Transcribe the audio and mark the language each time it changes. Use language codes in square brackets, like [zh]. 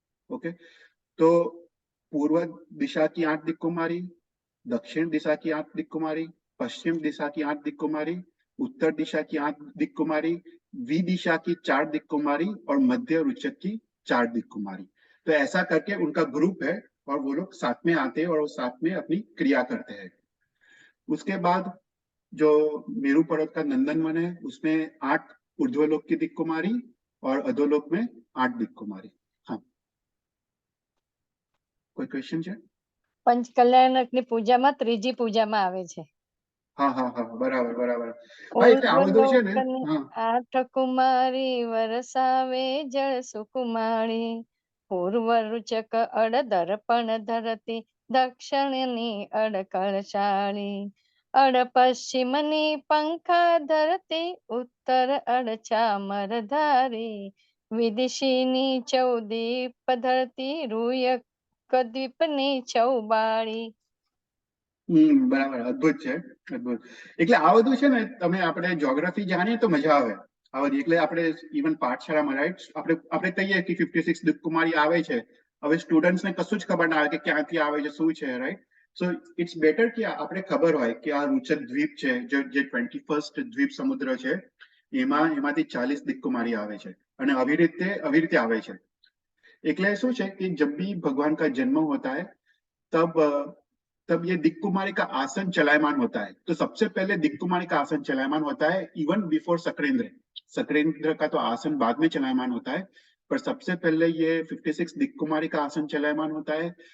[hi] Okay, तो पूर्व दिशा की 8 दिक् कुमारी, दक्षिण दिशा की 8 दिक् कुमारी, पश्चिम दिशा की 8 दिक् कुमारी, उत्तर दिशा की 8 दिक् कुमारी, वी दिशा की 4 दिक् कुमारी और मध्य रुचक की 4 दिक् कुमारी। तो ऐसा करके उनका ग्रुप है और वो लोग साथ में आते हैं और वो साथ में अपनी क्रिया करते हैं। उसके बाद जो मेरू पर्वत का नंदनवन है उसमें 8 ऊर्ध्वलोक की दिक् कुमारी और अधोलोक में 8 दिक् कुमारी। [gu] हाँ, કોઈ ક્વેશ્ચન છે? પંચકલ્યાણકની પૂજામાં ત્રીજી પૂજામાં આવે છે. હા હા હા, બરાબર બરાબર. હા, એટલે આ બધું છે ને. હા, 8 કુમારી વરસાવે જળ સુકુમારી, પૂર્વ રુચક અડ દર્પણ ધરતી, દક્ષિણની અડ કળશાળી, અડ પશ્ચિમની પંખા ધરતી, ઉત્તર અડ ચામર ધારી, વિદિશીની ચૌદીપ ધરતી, રૂયક દ્વીપની ચૌબાળી. બરાબર, અદ્ભુત છે, અદ્ભુત. એટલે આ બધું છે ને તમે આપણે જ્યોગ્રાફી જાણીએ તો મજા આવે આ બધી. એટલે આપણે ઇવન પાઠશાળામાં રાઈટ આપણે કહીએ કે 56 દિક્ કુમારી આવે છે. હવે સ્ટુડન્ટ્સને કશું જ ખબર ના આવે કે ક્યાંથી આવે છે, શું છે, રાઈટ. [en] so it's better [gu] કે આપણે ખબર હોય કે આ રૂચક દ્વીપ છે, જે 21st દ્વીપ સમુદ્ર છે, એમાંથી 40 દિક્ કુમારી આવે છે અને આવી રીતે આવે છે. એટલે શું છે કે [hi] जब भी भगवान का जन्म होता है तब ये दिक् कुमारी का आसन चलायमान होता है। तो सबसे पहले दिक् कुमारी का आसन चलायमान होता है [en] even before [hi] सक्रेंद्र। सक्रेंद्र का तो आसन बाद में चलायमान होता है, पर सबसे पहले ये 56 दिक् कुमारी का आसन चलायमान होता है।